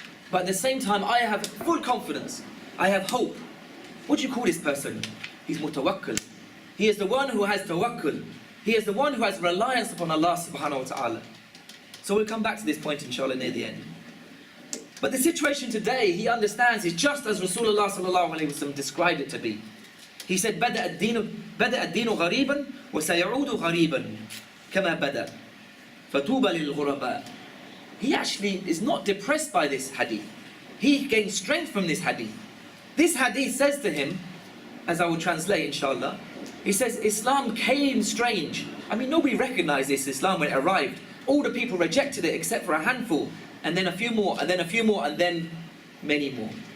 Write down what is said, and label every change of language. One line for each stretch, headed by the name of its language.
English: But at the same time, I have full confidence. I have hope. What do you call this person? He's mutawakkil. He is the one who has tawakkul. He is the one who has reliance upon Allah subhanahu wa ta'ala. So we'll come back to this point inshallah near the end. But the situation today, he understands, is just as Rasulullah sallallahu alayhi wa sallam described it to be. He said,
Arabic: بدأ الدين غريبا وسيعود غريبا كما بدأ فطوبى للغرباء.
English: He actually is not depressed by this hadith. He gains strength from this hadith. This hadith says to him, as I will translate inshallah, he says, Islam came strange. I mean, nobody recognized this Islam when it arrived. All the people rejected it except for a handful, and then a few more, and then a few more, and then many more.